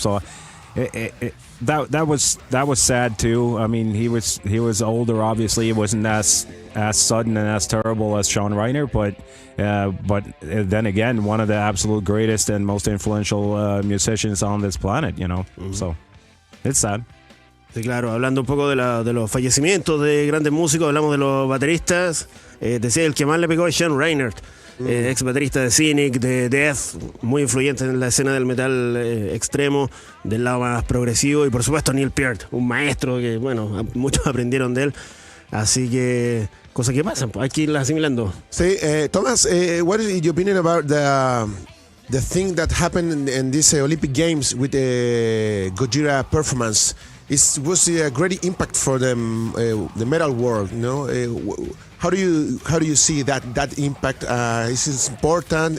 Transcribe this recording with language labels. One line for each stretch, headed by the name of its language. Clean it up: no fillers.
English: So that was sad too. I mean, he was older. Obviously, it wasn't as sudden and as terrible as Sean Reinert, but then again, one of the absolute greatest and most influential musicians on this planet. Mm-hmm. So it's sad.
Spanish: Sí, claro, hablando un poco de los fallecimientos de grandes músicos, hablamos de los bateristas. Decía el que más le pegó es Sean Reinert, ex baterista de Cynic, de Death, muy influyente en la escena del metal extremo, del lado más progresivo, y por supuesto Neil Peart, un maestro que, bueno, muchos aprendieron de él. Así que cosas que pasan, hay que irlas asimilando.
English: Sí, Thomas, what is your opinion about the thing that happened in these Olympic Games with the Gojira performance? Was a great impact for the metal world. How do you see that impact? Is it important?